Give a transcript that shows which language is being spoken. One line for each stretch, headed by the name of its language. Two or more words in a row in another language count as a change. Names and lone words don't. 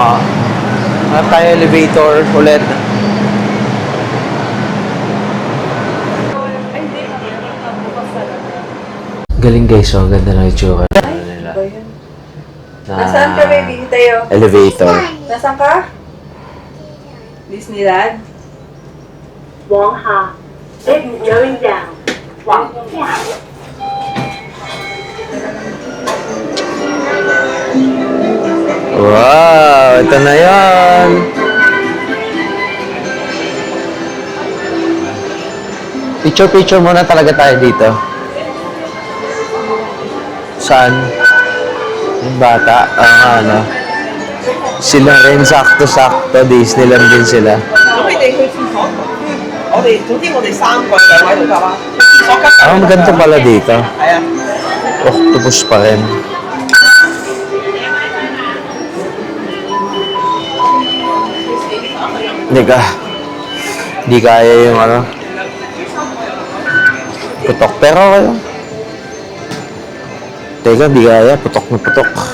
Filipino: Hanap tayo elevator ulit. Ay, hindi. Bukas talaga. Galing guys, oh. Ganda ng itsura nila. Ba yun? Na Nasaan ka, baby? Tayo. elevator. Nasaan ka? Disneyland?
English: 往下 ，it's going down，
Cantonese: 往下。
Filipino: Wow, ito na yan. Picture-picture muna talaga tayo dito. Saan? Yung bata. Ano. Sila rin, sakto-sakto. Disneyland din sila.
Cantonese: 咁你哋去廁所，我哋三個兩位都得啦。廁所吉
Filipino: Ah, maganda pala dito.
Cantonese: 係啊，
Filipino: Octopus pa rin. Hindi kaya yung ano. Putok. Pero okay lang. Teka, hindi kaya. Putok na putok.